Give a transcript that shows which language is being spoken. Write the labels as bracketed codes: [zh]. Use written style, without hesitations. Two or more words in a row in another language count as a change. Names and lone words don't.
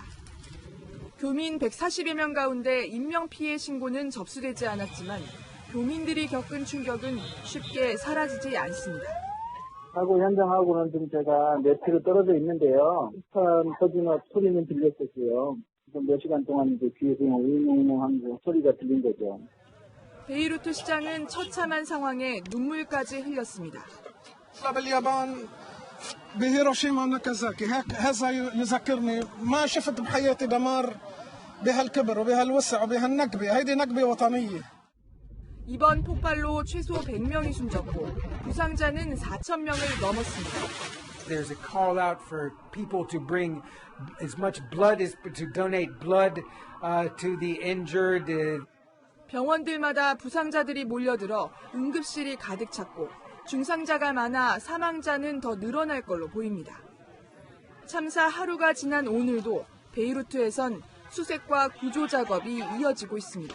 [ko] 교민 140여 명 가운데 인명피해 신고는 접수되지 않았지만 교민들이 겪은 충격은 쉽게 사라지지 않습니다. 사고 현장하고는 좀 제가 몇 킬로 떨어져 있는데요. 폭탄 터지는 소리는 들렸었고요. 몇 시간 동안 이제 귀에서 웅웅웅한 소리가 들린 거죠. 베이루트 시장은 처참한 상황에 눈물까지 흘렸습니다. [ar] باليابان بهيروشيما وناكازاكي هذا يذكرني ما شفت بحياتي دمار بهالكبر وبهالوسع وبهالنكبه هيدي نكبه وطنيه. [ko] 이번 폭발로 최소 100명이 숨졌고 부상자는 4,000명을 넘었습니다. [en] There's a call out for people to bring as much blood as to donate blood to the injured. [ko] 병원들마다 부상자들이 몰려들어 응급실이 가득 찼고 중상자가 많아 사망자는 더 늘어날 걸로 보입니다. 참사 하루가 지난 오늘도 베이루트에선 수색과 구조 작업이 이어지고 있습니다.